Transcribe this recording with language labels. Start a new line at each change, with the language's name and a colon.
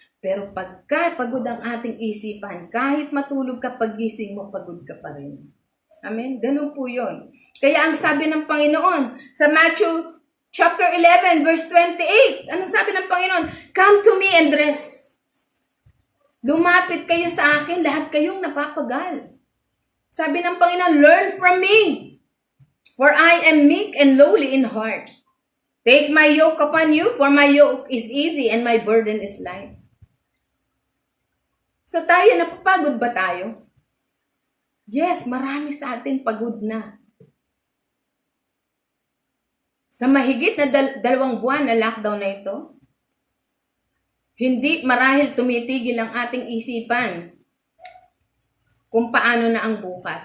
Filipino: Pero pagka pagod ang ating isipan, kahit matulog ka, paggising mo, pagod ka pa rin. Amen? Ganun po yun. Kaya ang sabi ng Panginoon sa Matthew chapter 11, verse 28, anong sabi ng Panginoon?
English: Come to me and rest.
Filipino: Lumapit kayo sa akin, lahat kayong napapagal. Sabi ng Panginoon,
English: learn from me, for I am meek and lowly in heart. Take my yoke upon you, for my yoke is easy and my burden is light.
Filipino: So tayo, napapagod ba tayo? Yes, marami sa atin pagod na. Sa mahigit na 2 buwan na lockdown na ito, hindi marahil tumitigil ang ating isipan kung paano na ang bukas.